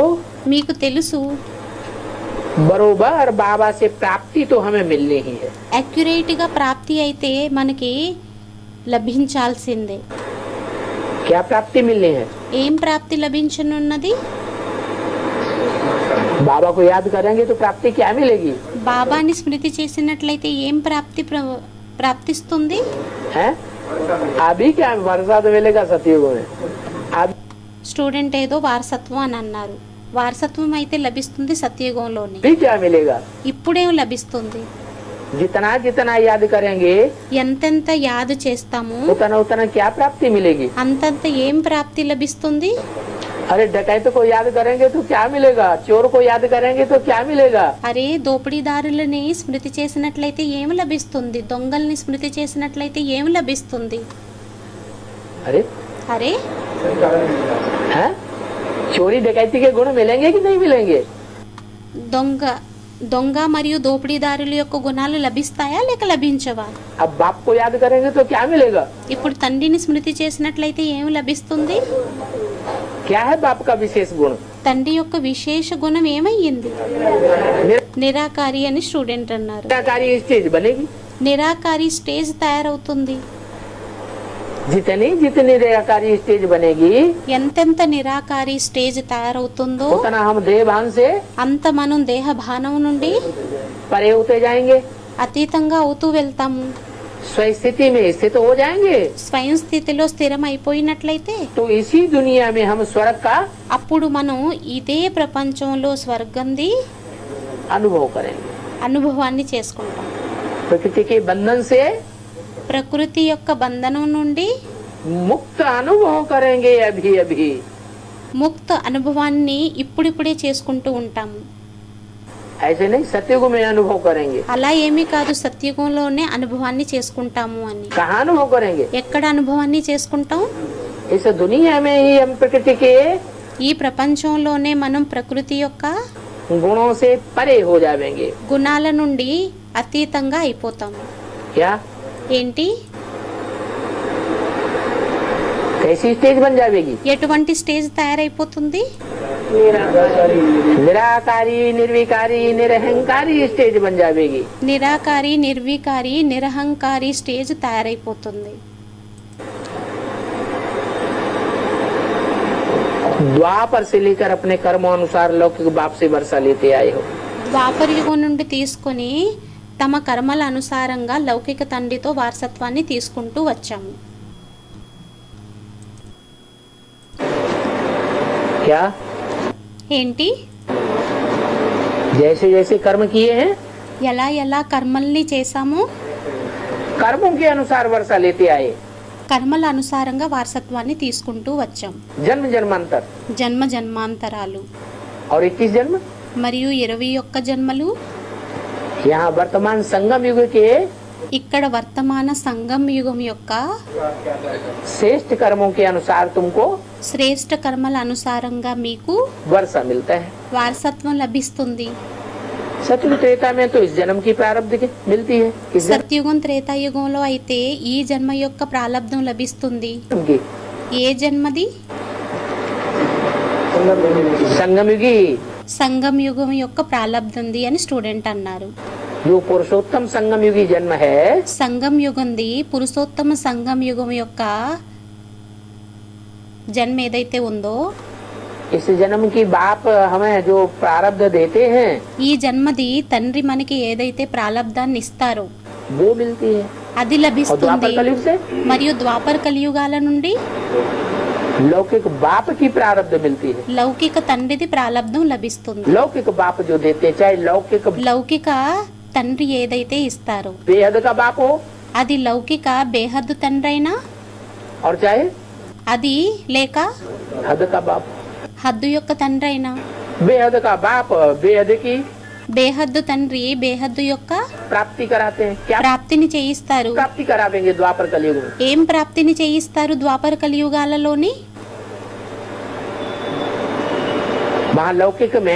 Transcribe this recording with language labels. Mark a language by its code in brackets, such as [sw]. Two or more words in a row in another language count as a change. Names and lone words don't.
[te] మీకు తెలుసు, [hi] बरोबर बाबा से प्राप्ति तो हमें मिलनी ही है। [te] అక్యురేట్ గా ప్రాప్తి అయితే మనకి లభించాల్సిందే. [hi] क्या प्राप्ति मिलनी है? [te] ఏం ప్రాప్తి లభించనున్నది? [hi] बाबा को याद करेंगे तो प्राप्ति क्या मिलेगी? [te] బాబాని స్మృతి చేసినట్లయితే ఏం ప్రాప్తిస్తుంది? [hi] है अभी क्या वर्षा तो मिलेगा सतयुग में। अब [te] స్టూడెంట్ ఏదో వారసత్వం అని అన్నారు. వారసత్వం అయితే లభిస్తుంది సత్యయుగంలోనే. [hi] भी क्या मिलेगा? [te] ఇప్పుడేం లభిస్తుంది? [hi] जितना जितना याद करेंगे [te] ఎంతెంత యాదు చేస్తాము [hi] उतना उतना क्या प्राप्ति मिलेगी? [te] అంతంత ఏం ప్రాప్తి లభిస్తుంది? [hi] अरे डकैत को याद करेंगे तो क्या मिलेगा? चोर को याद करेंगे तो क्या मिलेगा? [te] అరే దోపిడీదారులని స్మృతి చేసినట్లయితే ఏం లభిస్తుంది? దొంగల్ని స్మృతి చేసినట్లయితే ఏం లభిస్తుంది? [hi] अरे [te] అరే [hi] हैं? चोरी डकैती के गुण मिलेंगे कि नहीं मिलेंगे? [te] దొంగ మరియు దోపిడీదారుల యొక్క గుణాలు లభిస్తాయా లేక లభించవా? [hi] अब बाप को याद करेंगे तो क्या मिलेगा? [te] ఇప్పుడు తండ్రిని స్మృతి చేసినట్లయితే ఏం లభిస్తుంది? [hi] क्या है बाप का विशेष गुण? [te] తండ్రి యొక్క విశేష గుణం ఏమయ్యింది? నిరాకారి అని స్టూడెంట్ అన్నారు. [hi] निराकारी स्टेज बनेगी। [te] నిరాకారి స్టేజ్ తయారవుతుంది. [hi] जितनी जितनी निराकारी स्टेज बनेगी [te] ఎంతెంత నిరాకారి స్టేజ్ తయారవుతుందో [hi] उतना हम देह भान से [te] అంత మనం దేహ భానం నుండి [hi] परे होते जाएंगे, [te] అతీతంగా అవుతూ వెళ్తాము. [hi] स्वस्थिति में स्थित हो जाएंगे। [te] స్వయం స్థితిలో స్థిరం అయిపోయినట్లయితే [hi] तो इसी दुनिया में हम स्वर्ग का [te] అప్పుడు మనం ఇదే ప్రపంచంలో స్వర్గంది [hi] अनुभव करेंगे। [te] అనుభవాన్ని చేసుకుంటాం. [hi] प्रकृति के बंधन से [te] ప్రకృతి యొక్క బంధనం నుండి [hi] मुक्त अनुभव करेंगे अभी अभी। [te] ముక్త అనుభవాన్ని ఇప్పుడిప్పుడే చేసుకుంటూ ఉంటాము. [hi] ऐसे नहीं सतयुग में अनुभव करेंगे। [te] అలా ఏమీ కాదు, సత్యుగంలోనే అనుభవాన్ని చేసుకుంటాము అని. [hi] कहाँ अनुभव करेंगे? [te] ఎక్కడ అనుభవాన్ని చేసుకుంటాం? [hi] इस दुनिया में ही हम प्रकृति के [te] ఈ ప్రపంచంలోనే మనం ప్రకృతి యొక్క [hi] गुणों से परे हो जाएंगे। [te] గుణాల నుండి అతీతంగా అయిపోతాము. [hi] क्या [te] ఏంటి? [hi] कैसी स्टेज बन जाएगी? [te] ఎటువంటి స్టేజ్ తయారైపోతుంది? [hi] निराकारी निर्विकारी निरहंकारी स्टेज बन जाएगी। [te] నిరాకారి నిర్వికారి నిరహంకారి స్టేజ్ తయారైపోతుంది. [hi] द्वापर से लेकर अपने कर्मानुसार लौकिक बाप से वर्षा लेते आए हो। [te] ద్వాపర యుగం నుండి తీసుకొని తమ కర్మల అనుసారంగా లౌకిక తండ్రితో వారసత్వాన్ని తీసుకుంటూ వచ్చాము. [hi] क्या [te] ఏంటి? [hi] जैसे जैसे कर्म किए हैं [te] ఎలా ఎలా కర్మల్ని చేశామో [hi] कर्मों के अनुसार वर्षा लेते आए। [te] కర్మల అనుసారంగా వారసత్వాన్ని తీసుకుంటూ వచ్చాం. [hi] जन्म जन्मांतर [te] జన్మ జన్మాంతరాలు [hi] और 21 जन्म [te] మరియు 21 జన్మలు [hi] यहाँ वर्तमान संगम युग के [te] ఇక్కడ వర్తమాన సంగం యుగం యొక్క [hi] श्रेष्ठ कर्मों के अनुसार तुमको [te] శ్రేష్ఠ కర్మల అనుసారంగా మీకు [hi] वर्षा मिलता है। [te] వారసత్వం లభిస్తుంది। [hi] सतयुग त्रेता में तो इस जन्म की प्रारब्ध की मिलती है, इस जन्म [te] సత్యుగం త్రేతాయుగంలో అయితే ఈ జన్మ యొక్క ప్రాలబ్ధం లభిస్తుంది। [hi] की [te] ఏ జన్మది? [hi] संगम युगी [te] సంగం యుగం యొక్క ప్రాలబ్ధంది అని స్టూడెంట్ అన్నారు। [hi] जो पुरुषोत्तम संगम युगी जन्म है, [te] సంగం యుగంది పురుషోత్తమ సంగం యుగం యొక్క జన్మ ఏదైతే ఉందో [hi] इस जन्म की बाप हमें जो प्रारब्ध देते हैं [te] ఈ జన్మది తండ్రి మనకి ఏదైతే ప్రాలబ్ధాన్ని ఇస్తారో [hi] वो मिलती है। [te] అది [hi] और [te] లభిస్తుంది। [hi] द्वापर कलयुग से [te] మరియు ద్వాపర కలియుగాల నుండి [hi] लौकिक बाप की प्रारब्ध मिलती है। [te] లౌకిక తండ్రిది ప్రాలబ్ధం లభిస్తుంది। [hi] लौकिक बाप जो देते, चाहे लौकिक [te] లౌకిక తండ్రి ఏదైతే ఇస్తారో [hi] बेहद का बाप हो [te] అది లౌకిక బేహద్దు తండ్రి అయినా, [hi] और चाहे [te] అది లేక [hi] हद का बाप, [te] హద్దు యొక్క తండ్రి అయినా, [hi] बेहद का बाप बेहद की [te] బేహద్దు తండ్రి బేహద్దు యొక్క [hi] प्राप्ति कराते हैं। क्या [te] ప్రాప్తిని చేయిస్తారు। [hi] प्राप्ति करावेंगे द्वापर कलयुग में? [te] ఏం ప్రాప్తిని చేయిస్తారు ద్వాపర కలియుగాలలోని? [hi] वहाँ लौकिक में